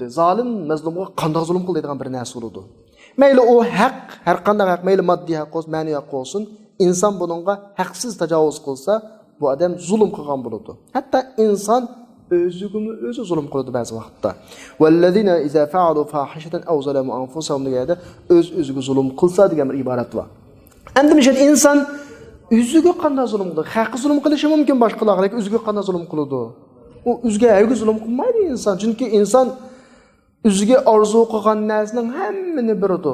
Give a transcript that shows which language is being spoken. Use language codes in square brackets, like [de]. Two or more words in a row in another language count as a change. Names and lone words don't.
[uz] Zolim mazlumga qanday zulm qildi degan bir narsa bo'ladi. Mayli o haq, har qanday haq, mayli moddiy haq olsun, ma'naviy haq olsun, inson buningga haqsiz tajovuz qilsa, bu odam zulm qilgan bo'ladi. Hatto inson o'zi zulm qiladi ba'zi vaqtda. [ar] والذين إذا فعلوا فاحشة أو ظلموا أنفسهم [uz] deganda o'ziga zulm qilsa degan bir iborat bor. Endi mishat inson o'ziga qanday zulm qiladi? Haqi zulm qilishi mumkin boshqalarga, lekin o'ziga qanday zulm qiladi? U o'ziga zulm qilmaydi inson, chunki inson o'ziga orzu qilgan narsaning hammani biridi.